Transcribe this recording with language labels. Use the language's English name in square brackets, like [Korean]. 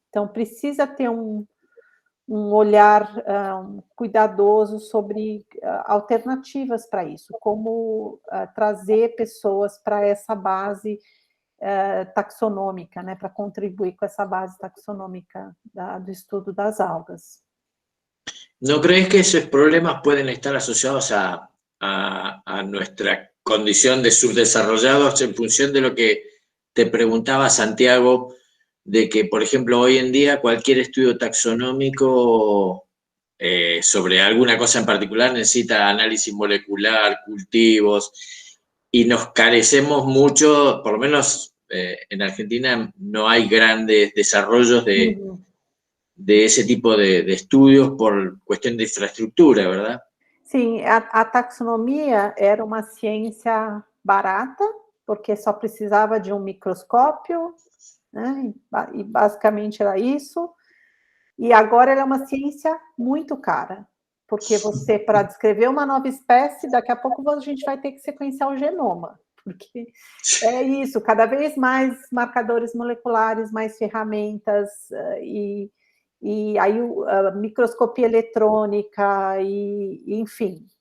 [Portuguese] Então, precisa ter um olhar cuidadoso sobre alternativas para isso, como trazer pessoas para essa base taxonômica, né? Para contribuir com essa base taxonômica do estudo das algas. [Spanish] ¿No crees que esos problemas pueden estar asociados a nuestra condición de subdesarrollados en función de lo que te preguntaba Santiago, de que, por ejemplo, hoy en día cualquier estudio taxonómico sobre alguna cosa en particular necesita análisis molecular, cultivos, y nos carecemos mucho, por lo menos en Argentina no hay grandes desarrollos de ese tipo de estudios por cuestión de infraestructura, ¿verdad? [Portuguese] Sim, a taxonomia era uma ciência barata, porque só precisava de um microscópio, né? E basicamente era isso. E agora ela é uma ciência muito cara, porque você, para descrever uma nova espécie, daqui a pouco a gente vai ter que sequenciar o genoma, porque é isso, cada vez mais marcadores moleculares, mais ferramentas, e aí a microscopia eletrônica, enfim.